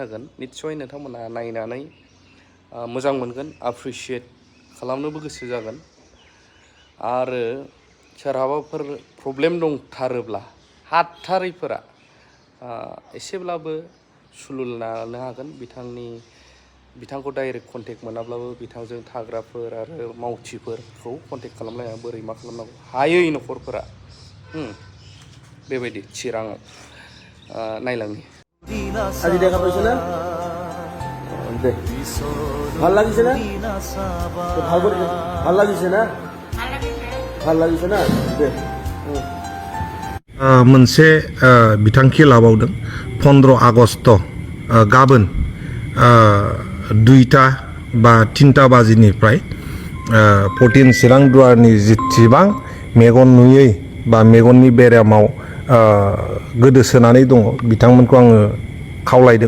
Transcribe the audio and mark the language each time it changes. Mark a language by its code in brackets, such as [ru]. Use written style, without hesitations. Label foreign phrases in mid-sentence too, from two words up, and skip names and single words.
[brx] होगोन निस्सय नोंथांमोना नायनानै मोजां मोनगोन एप्रिशिएट खालामनोबो गोसो जागोन आरो सोरहाबाफोर प्रब्लेम दंथारोब्ला हाथारैफोरा एसेब्लाबो सुलुल लानो हागोन बिथांखौ [en] direct contact [brx] मोनाब्लाबो बिथांजों थाग्राफोर आरो मावथिफोरखौ कन्टेक्ट खालामलायना बोरै मा खालामनांगौ हायै न'खरफोरा बेबायदि चिराङाव नायलांनि [as] আজি দেখা পাইছে না ভাল লাগিছে না ভাল লাগিছে না ভাল লাগিছে না [brx] मोनसे बिथांखि लाबावदों 15 आगस्ट गाबोन 2टा बा 3टा बाजिनिफ्राय 14 चिरां दुवारनि जेसेबां मेगन नुयै बा मेगननि बेरामाव गोदोसोनानै दङ बिथांमोनखौ आङो खावलायदों